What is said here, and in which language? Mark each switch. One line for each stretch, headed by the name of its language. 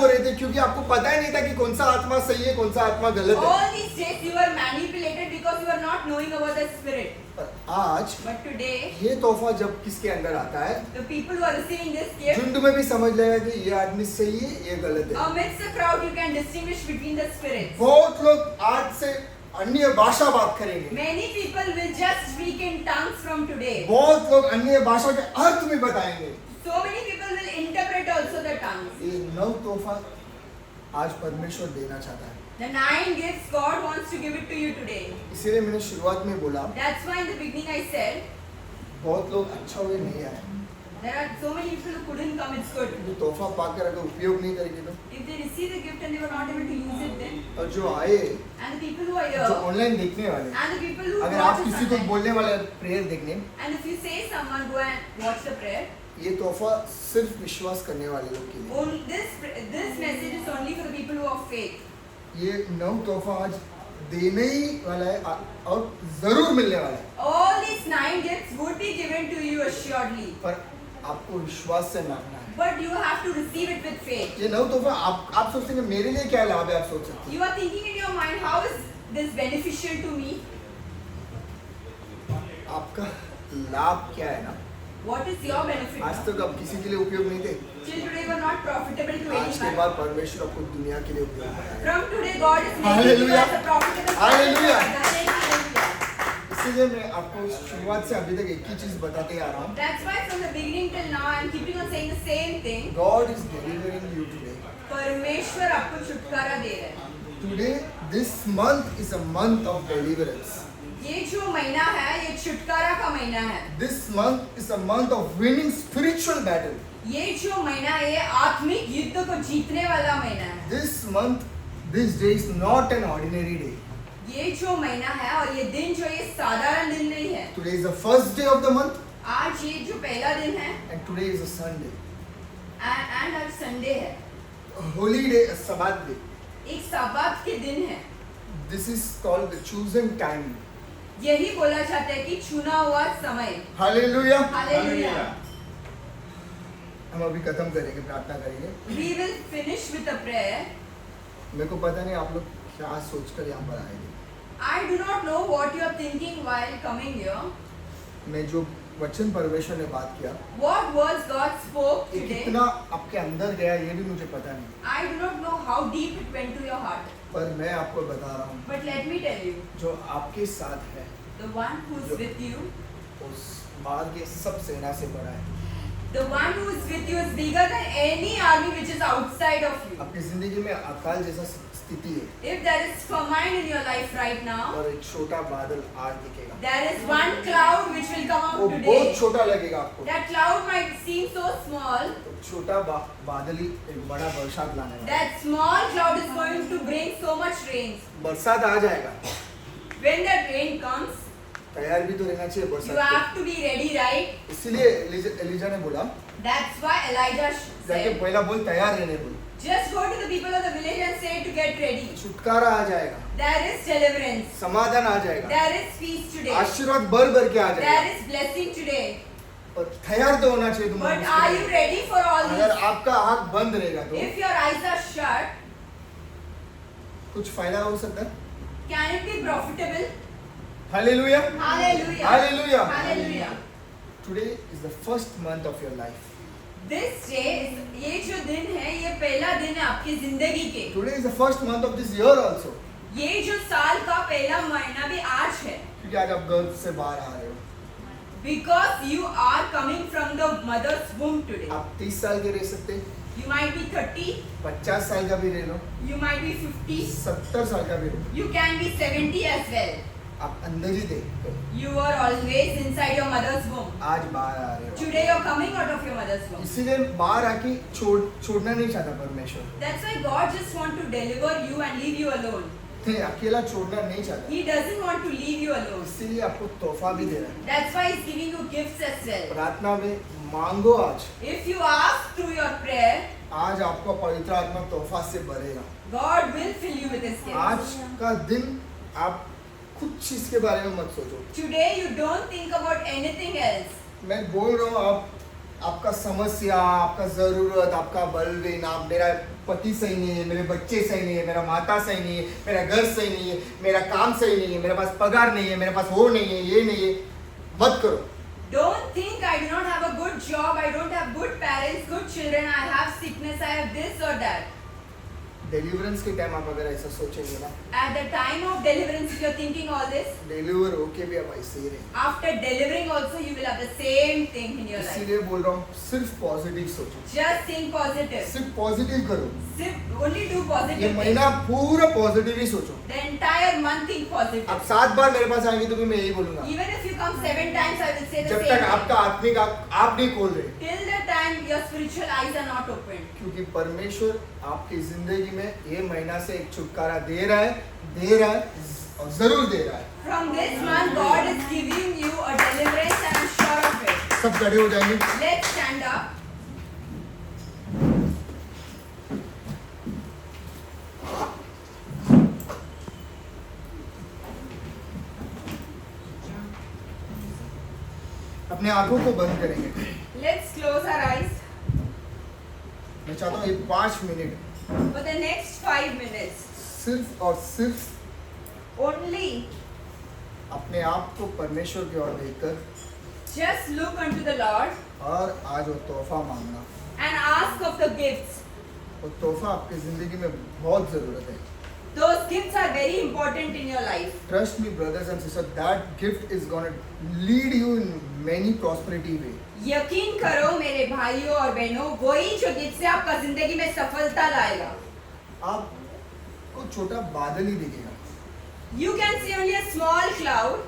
Hindi: हो रहे थे क्योंकि आपको पता ही नहीं था कि कौन सा आत्मा सही है, कौन सा आत्मा गलत है।
English: all these days you were manipulated because you were not knowing about the spirit.
Hindi: पर आज
English: But today,
Hindi: ये तोहफा जब किसके अंदर आता है,
English: the people who are receiving this gift,
Hindi: झुंड में भी समझ लेगा कि ये आदमी सही है, ये गलत है।
English: amidst the crowd, you can distinguish between the spirits.
Hindi: बहुत लोग आज से अन्य भाषा बात करेंगे,
English: Many people will just speak in tongues from today.
Hindi: बहुत लोग अन्य भाषा के अर्थ भी बताएंगे।
English: So many people will interpret also the tongues.
Hindi: ये नव तोहफा आज परमेश्वर देना चाहता है।
English: The 9 gifts God wants to give it to you today.
Hindi: इसीलिए मैंने शुरुआत में बोला,
English: That's why in the beginning I said,
Hindi: बहुत लोग अच्छा हुए नहीं आए।
English: there are so many people who couldn't come, it's good.
Hindi: जो तोहफा पाकर अगर उपयोग नहीं करेंगे तो,
English: If they receive the gift and they were not able to use it then,
Hindi: और जो आए,
English: and the people who are
Hindi: जो
English: here,
Hindi: ऑनलाइन देखने वाले,
English: and the people who
Hindi: अगर
English: watch
Hindi: आप
English: us
Hindi: किसी को
English: online,
Hindi: बोलने वाले प्रेयर देखने,
English: and if you say someone go and watch the prayer,
Hindi: ये तोहफा सिर्फ विश्वास करने वाले लोग के लिए।
English: only this message is only for the people who have faith.
Hindi: ये नव तोहफा आज देने ही वाला है और जरूर मिलने वाला है,
English: All these 9 gifts would be given to you assuredly,
Hindi: पर आपको विश्वास से मांगना है।
English: but you have to receive it with faith.
Hindi: ये नव तोहफा आप सोचते हैं मेरे लिए क्या लाभ है, आप सोच सकते
English: You are thinking in your mind, how is this beneficial to me?
Hindi: हैं आपका लाभ क्या है ना।
English: What is your benefit?
Hindi: आज तक आप किसी के लिए उपयोग नहीं थे,
English: Till today you are not profitable to
Hindi: आज के
English: anyone.
Hindi: बाद परमेश्वर आपको दुनिया के लिए उपयोग बनाएगा।
English: From today God is making you Hallelujah. as a profitable Hallelujah. person. Hallelujah.
Hindi: इसीलिए मैं आपको शुरुआत से अभी तक एक ही चीज बताते आ रहा हूँ,
English: That's why from the beginning till now I'm keeping on saying the same thing. God is delivering you today.
Hindi: परमेश्वर आपको छुटकारा दे रहे हैं.
English: Today, this month is a month of deliverance.
Hindi: ये जो महीना है ये छुटकारा का महीना है.
English: This month is a month of winning spiritual battle.
Hindi: ये जो महीना है ये आत्मिक युद्ध को जीतने वाला महीना है.
English: This month, this day is not an ordinary day.
Hindi: ये जो महीना है और ये दिन जो ये साधारण दिन नहीं है.
English: Today is the first day of the month
Hindi: आज ये जो पहला दिन है
English: and today is a Sunday.
Hindi: and आज संडे है.
English: A holy day, a Sabbath day.
Hindi: एक साबात के दिन है.
English: This is called the chosen time.
Hindi: यही बोला जाता है कि चुना हुआ समय.
English: Hallelujah. Hallelujah.
Hindi: हम अभी खत्म करेंगे, प्रार्थना करेंगे।
English: We will finish with a prayer.
Hindi: मेरे को पता नहीं आप लोग क्या सोचकर यहाँ पर आएंगे।
English: I do not know what you are thinking while coming here.
Hindi: मैं जो वचन परमेश्वर ने बात किया,
English: What words God spoke
Hindi: ये
English: today.
Hindi: कितना आपके अंदर गया ये भी मुझे पता नहीं,
English: I do not know how deep it went to your heart.
Hindi: पर मैं आपको बता रहा हूँ,
English: But let me tell you,
Hindi: जो आपके साथ है
English: the one who is with you,
Hindi: उस बाहर के सब सेना से बड़ा है।
English: the one who is with you is bigger than any army which is outside of you.
Hindi: आपकी जिंदगी में अकाल जैसा स्थिति है
English: If there is famine in your life right now,
Hindi: और एक छोटा बादल आज दिखेगा,
English: there is one cloud which will come
Hindi: वो
English: out
Hindi: बहुत
English: today.
Hindi: छोटा लगेगा आपको,
English: That cloud might seem so small.
Hindi: तो छोटा बादल ही एक बड़ा बरसात लाने वाला है।
English: That small cloud is going to bring so much rain.
Hindi: बरसात आ जाएगा,
English: When that rain comes,
Hindi: तैयार भी तो रहना चाहिए
English: you
Hindi: बरसात
English: have to be ready, right?
Hindi: के। इसीलिए एलिजा ने बोला,
English: That's why Elijah
Hindi: जाके
English: said,
Hindi: पहला बोल तैयार रहने बोल,
English: just go to the people of the village and say to get ready.
Hindi: छुटकारा आ जाएगा,
English: There is deliverance.
Hindi: समाधान आ जाएगा,
English: There is peace today.
Hindi: आशीर्वाद भर भर के आ
English: There
Hindi: जाएगा,
English: is blessing today.
Hindi: और तैयार तो होना चाहिए
English: But are you
Hindi: तुम्हारा।
English: ready for all
Hindi: अगर
English: this?
Hindi: आपका आँख बंद रहेगा तो
English: If your eyes are shut,
Hindi: कुछ फायदा हो सकता है?
English: Can it be profitable? Hallelujah, Hallelujah. Hallelujah. Hallelujah. Today is the first month of your life. This day is
Hindi: ये जो दिन है ये पहला दिन है आपकी जिंदगी के.
English: Today is the first month of this year also.
Hindi: ये जो साल का पहला महीना भी आज है. क्योंकि आज आप गर्भ से बाहर आ रहे हो.
English: Because you are coming from the mother's womb today.
Hindi: आप 30 साल के रह सकते हैं,
English: You might be 30,
Hindi: 50 साल का भी रह लो,
English: you might be 50,
Hindi: 70 साल का भी रहो.
English: you can be 70 as well.
Hindi: आप अंदर ही देखते हो.
English: You are always inside your mother's womb.
Hindi: आज बाहर आ रहे हो.
English: Today you are coming out of your mother's womb.
Hindi: इसीलिए बाहर आके छोड़ना नहीं चाहता परमेश्वर.
English: That's why God just want to deliver you and leave you alone.
Hindi: नहीं, अकेला छोड़ना नहीं चाहता.
English: He doesn't want to leave you alone.
Hindi: इसीलिए आपको तोहफा भी दे रहा है.
English: That's why He's giving you gifts as well.
Hindi: प्रार्थना में मांगो आज.
English: If you ask through your prayer,
Hindi: आज आपका पवित्र आत्मा तोहफा से भरेगा.
English: God will fill you with His gifts.
Hindi: आज का दिन आप कुछ चीज के बारे में मत सोचो.
English: Today you don't think about anything else.
Hindi: मैं बोल रहा हूँ आपका समस्या, आपका जरूरत, आपका बलवीन, आप मेरा पति सही नहीं है, मेरे बच्चे सही नहीं है, मेरा माता सही नहीं है, मेरा घर सही नहीं है, मेरा काम सही नहीं है, मेरे पास पगार नहीं है, मेरे पास वो नहीं है, ये नहीं है, मत करो.
English: Don't think I do not have a good job, I don't have good parents, good children, I have sickness, I have this or that.
Hindi: Deliverance के टाइम आप अगर ऐसा सोचेंगे ना,
English: At the time of deliverance, if you're thinking all this,
Hindi: deliver होके भी आप ऐसे ही रहेंगे.
English: after delivering also you will have the same thing in your life.
Hindi: इसीलिए बोल रहा हूँ सिर्फ पॉजिटिव सोचो,
English: Just think positive.
Hindi: सिर्फ पॉजिटिव करो.
English: Only do
Hindi: ये
English: positive things.
Hindi: महीना पूरा पॉजिटिव ही सोचो.
English: The entire month think positive.
Hindi: आप 7 बार मेरे पास आएंगे तो भी मैं यही बोलूंगा,
English: Even if you come 7 times, I will say the
Hindi: जब
English: same
Hindi: तक
English: thing.
Hindi: आपका आत्मिक आप नहीं खोल रहे.
English: Till the time your spiritual eyes are not opened.
Hindi: क्योंकि परमेश्वर आपकी जिंदगी में ये महीना से एक छुटकारा दे रहा है और जरूर दे रहा है.
English: From this month, God is giving you a deliverance and I'm sure of it.
Hindi: सब खड़े हो जाएंगे.
English: Let's stand up.
Hindi: अपने आंखों को बंद करेंगे.
English: Let's close our eyes
Hindi: मैं चाहता हूँ ये 5 minute
English: for the next 5 minutes.
Hindi: सिर्फ और सिर्फ
English: Only
Hindi: अपने आप को परमेश्वर की ओर देखकर
English: just look unto the Lord
Hindi: और आज वो तोहफा मांगना.
English: and ask of the gifts.
Hindi: वो तोहफा आपकी जिंदगी में बहुत जरूरत है.
English: Those gifts are very important in your life. Trust me, brothers and sisters, that gift is gonna lead you in many prosperity way.
Hindi: यकीन करो मेरे भाइयों और बहनों, वही जो गिफ्ट से आपका जिंदगी में सफलता लाएगा. आपको छोटा बादल ही दिखेगा,
English: You can see only a small cloud,